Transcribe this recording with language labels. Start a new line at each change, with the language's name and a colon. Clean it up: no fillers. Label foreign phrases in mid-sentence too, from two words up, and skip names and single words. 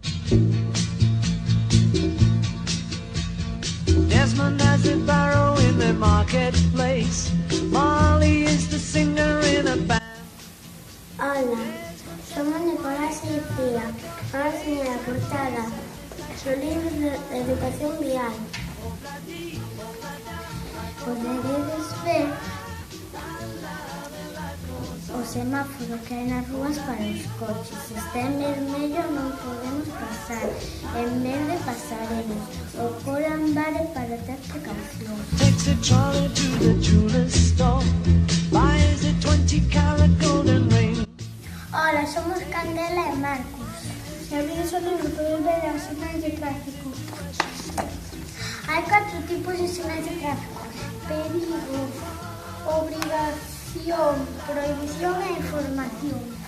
English: Desmond has a barrow in the marketplace. Molly is the singer in a band.
Spanish: Hola, somos Nicolás y Lucía. Vamos a enseñar la portada. Son libros de educación vial.
Galician: Podedes ver o semáforo que hai nas rúas para os coches. Se está en vermello non podemos pasar, en verde pasaremos. O coran vale para ter precaución.
English: Takes a trolley to the jeweler's store. Buys a 20-carat golden ring.
Galician: Hola, somos Candela e Marcos. Se abrimos o libro podemos ver as sinais de tráfico. Hai 4 tipos de sinais de tráfico: perigo, obrigación, prohibición e información.